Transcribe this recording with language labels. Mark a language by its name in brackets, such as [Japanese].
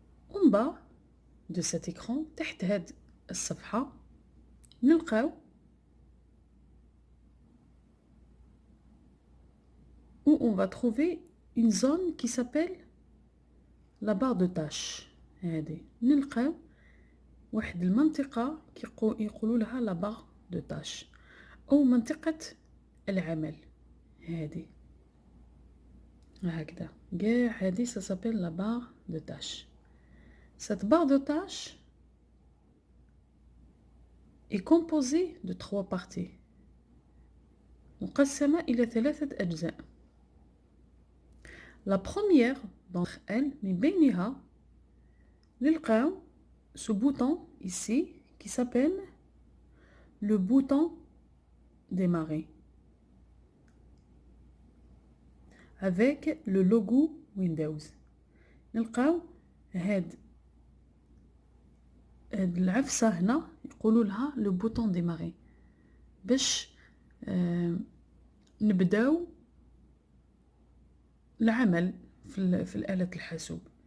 [French] En bas de cet écran, [Arabic] تحت هاد الصفحة نلقاو [French] où on va trouver une zone qui s'appelle la barre de tâches. [Arabic] هذه نلقاو واحد المنطقة يقولوا لها la barre de tâches أو منطقة العمل. هذه هكذا كاع هذه [French] ça s'appelle la barre de tâches. Cette barre de tâches est composée de 3 parties [Arabic] مقسمة إلى 3 أجزاء. [French] La première d'entre elles, [Arabic] من بينها نلقاو [French] ce bouton ici qui s'appelle le bouton démarrer avec le logo Windows. [Arabic] نلقاو هاد العفسة هنا يقولوا لها le bouton démarrer باش نبداو العمل في الآلة الحاسوب.